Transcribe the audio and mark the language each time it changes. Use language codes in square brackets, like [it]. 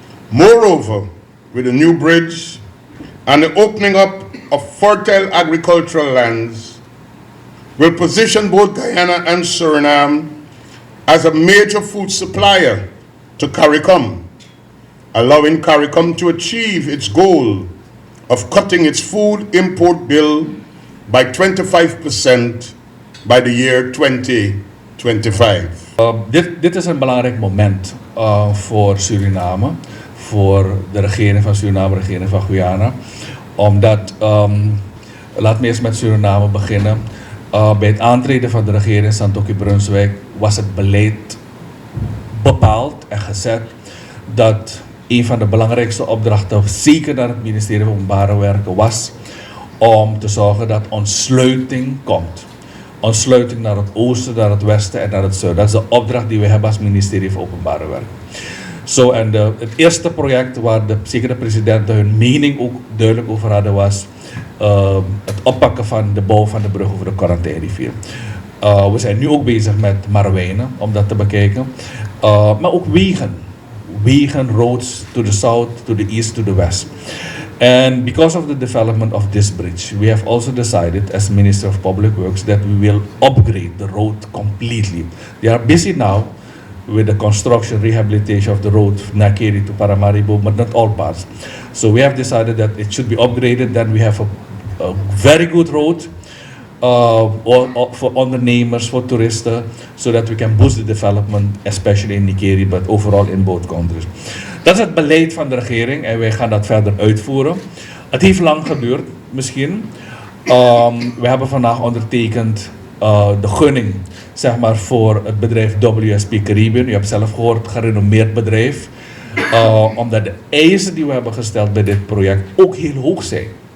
[en] Moreover, with the new bridge and the opening up of fertile agricultural lands, will position both Guyana and Suriname as a major food supplier to CARICOM, allowing CARICOM to achieve its goal of cutting its food import bill by 25% by the year 2025. [nl] Dit is een belangrijk moment voor Suriname, voor de regering van Suriname, de regering van Guyana. Omdat, laat me eerst met Suriname beginnen. Bij het aantreden van de regering in Santoki-Brunswijk was het beleid bepaald en gezet dat een van de belangrijkste opdrachten, zeker naar het ministerie van Openbare Werken, was om te zorgen dat ontsluiting komt. Ontsluiting naar het oosten, naar het westen en naar het zuiden. Dat is de opdracht die we hebben als ministerie van Openbare Werken. En het eerste project waar zeker de presidenten hun mening ook duidelijk over hadden was het oppakken van de bouw van de brug over de Corantijnrivier. We zijn nu ook bezig met Marwijnen om dat te bekijken. Maar ook wegen. Wegen, [en] roads to the south, to the east, to the west. And because of the development of this bridge, we have also decided as Minister of Public Works that we will upgrade the road completely. They are busy now with the construction, rehabilitation of the road Nakeri to Paramaribo, but not all parts. So we have decided that it should be upgraded. Then we have a very good road for [nl] ondernemers, [en] for [nl] toeristen, [en] so that we can boost the development, especially in Nikeri, but overall in both countries. [nl] Dat is het beleid van de regering en wij gaan dat verder uitvoeren. Het heeft lang geduurd, misschien. We hebben vandaag ondertekend de gunning, zeg maar, voor het bedrijf WSP Caribbean. U hebt zelf gehoord, gerenommeerd bedrijf. Omdat de eisen die we hebben gesteld bij dit project ook heel hoog zijn.